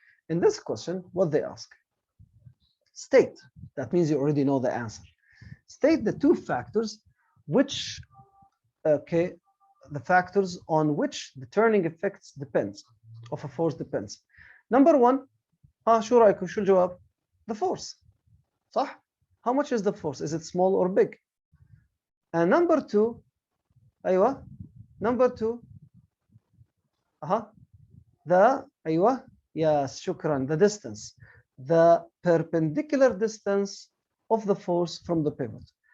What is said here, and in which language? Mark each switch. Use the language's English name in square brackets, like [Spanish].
[English] In this question, what they ask? State. That means you already know the answer. State the two factors which, okay, the factors on which the turning effects depends, of a force depends. Number 1, [Arabic] شو رأيكم شو الجواب? [English] The force. [Arabic] صح? [English] How much is the force? Is it small or big? And number 2, [Arabic] أيوة. [English] Number 2, the أيوة. Yes, [Arabic] شكرا. [English] The distance. The perpendicular distance of the force from the pivot.